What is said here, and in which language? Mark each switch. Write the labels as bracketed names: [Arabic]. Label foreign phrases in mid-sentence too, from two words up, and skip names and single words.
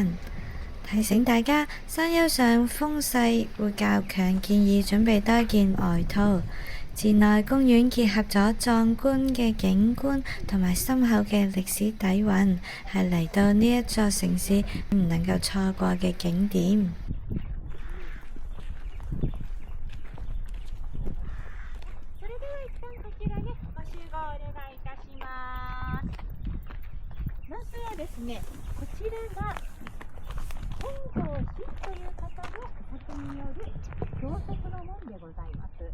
[Cantonese] 提醒大家，山丘上風勢會較強，建議準備多件外套。稚內公園結合咗壯觀嘅景觀同埋深厚嘅歷史底蘊，係嚟到呢一座城市唔能夠錯過嘅景點。 [Japanese] それでは一旦こちらでご集合お願いいたします。まずはですね、こちらが本郷市という方の作による教則の門でございます。